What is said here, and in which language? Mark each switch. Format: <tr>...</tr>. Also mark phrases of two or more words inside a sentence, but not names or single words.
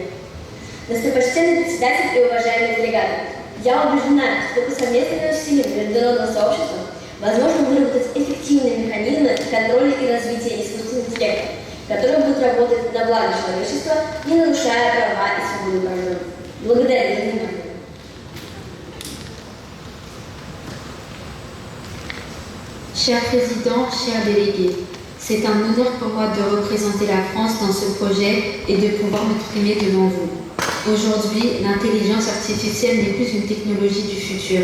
<ru>Достопочтенный председатель и уважаемые делегаты, я убеждена, что по совместным усилиям международного сообщества возможно выработать эффективные механизмы контроля и развития искусственного интеллекта, которые будут работать на благо человечества, не нарушая права и свободу граждан. Благодарю за внимание.</ru> <fr>Cher Président, chers délégués, c'est un honneur pour moi de représenter la France dans ce projet et de pouvoir m'exprimer devant vous. Aujourd'hui, l'intelligence artificielle n'est plus une technologie du futur.</fr>